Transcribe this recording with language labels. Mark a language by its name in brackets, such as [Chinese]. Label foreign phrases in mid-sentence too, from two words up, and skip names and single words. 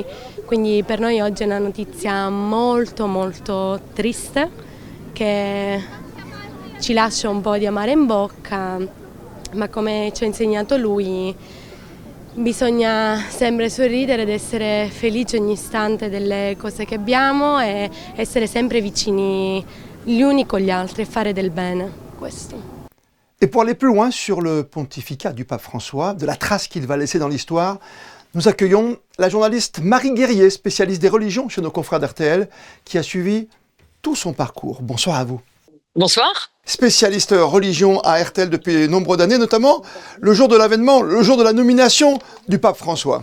[Italian] Quindi per noi oggi è una notizia molto molto triste che ci lascia un po' di amaro in bocca, ma come ci ha insegnato lui bisogna sempre sorridere ed essere felici ogni istante delle cose che abbiamo e essere sempre vicini gli uni con gli altri e fare del bene. Questo. [French] Et pour aller plus loin sur le pontificat du pape François, de la trace qu'il va laisser dans l'histoire, nous accueillons la journaliste Marie Guerrier, spécialiste des religions chez nos confrères d'RTL, qui a suivi tout son parcours. Bonsoir à vous. Bonsoir. Spécialiste religion à RTL depuis nombre d'années, notamment le jour de l'avènement, le jour de la nomination du pape François.